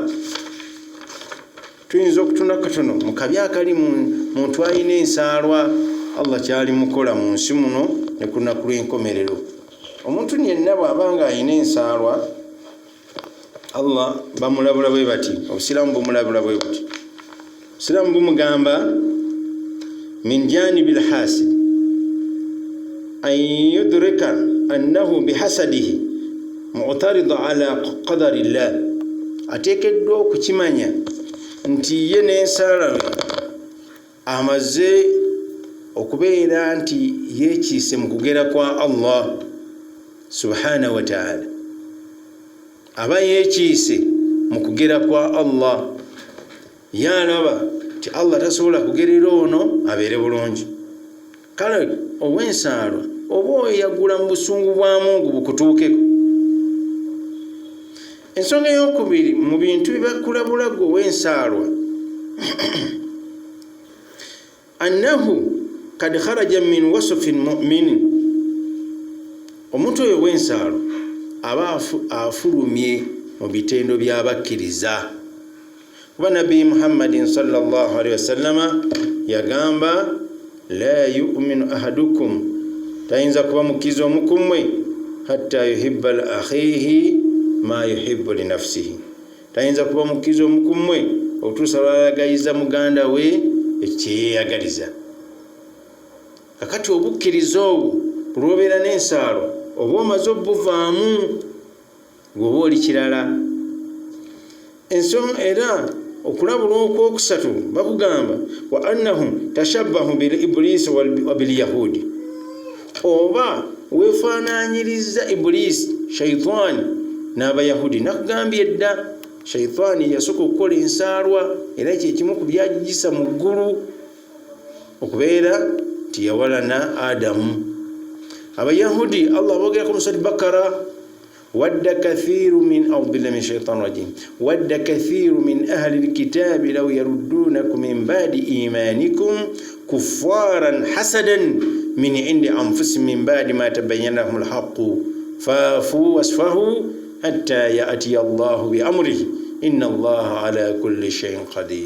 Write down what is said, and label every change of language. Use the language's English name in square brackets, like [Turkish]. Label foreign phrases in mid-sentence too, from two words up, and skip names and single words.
[Ganda] Tuyinza okutuna katono mu kabi akali muntu alina ensaalwa Allah kyali mukola mu nsi muno ne ku lunaku lw'enkomerero. Omuntu yenna bw'abanga alina ensaalwa Allah bamulabula bwe bati, obusiraamu bumulabula bwe buti. Obusiraamu bumugamba [Arabic] من جانب الحاسد أن يدرك أنه بحسده معترض على قدر الله, [Ganda] ateekeddwa okukimanya nti ye n'ensaalwa amaze okubeera nti yeekiise mu kugera kwa Allah [Arabic] سبحانه وتعالى, [Ganda] aba yeekiise mu kugera kwa Allah, yalaba nti Allah tasobola kugerera ono abeere bulungi. Kale ow'ensaalwa oba oyagula mu busungu bwa Mungu bukutuukeko. Ensonga ey'okubiri mu bintu bibakulabula gwe ow'ensaalwa [Arabic] أنه قد خرج من وصف المؤمنين, [Ganda] omuntu oyo ow'ensaalwa aba afulumye mu bitendo by'abakkiriza. Kuba Nabbi Muhammadin [Arabic] صلى الله عليه وسلم [Ganda] yagamba [Arabic] لا يؤمن أحدكم, [Ganda] tayinza kuba mukkiriza omukumwe [Arabic] حتى يحب لأخيه ما يحب لنفسه, [Ganda] tayinza kuba mukkiriza omukumwe otuusa lwayagaliza muganda we ekyeyagaliza. Kakati obukkiriza obwo bulwobeera n'ensaalo oba omaze obuvaamu gwoba oli kirala. Ensonga era okulabula okwokusatu bakugamba [Arabic] وأنهم تشبهوا بالإبليس وباليهود, [Ganda] oba wefaananyiriza iblisi shaitani n'abayahudi. Nakugambye edda shaitani yasooka okukola ensaalwa era kyekimu ku byagigisa mu ggulu okubeera nti yawalana Adamu. Abayahudi Allah bogerako mu Surati Bakara, [Arabic] ودّ كثير أعوذ بالله من الشيطان الرجيم ودّ كثير من أهل الكتاب لو يردونكم من بعد إيمانكم كفارا حسدا من عند أنفسهم من بعد ما تبين لهم الحق فاعفوا واصفحوا حتى يأتي الله بأمره إن الله على كل شيء قدير.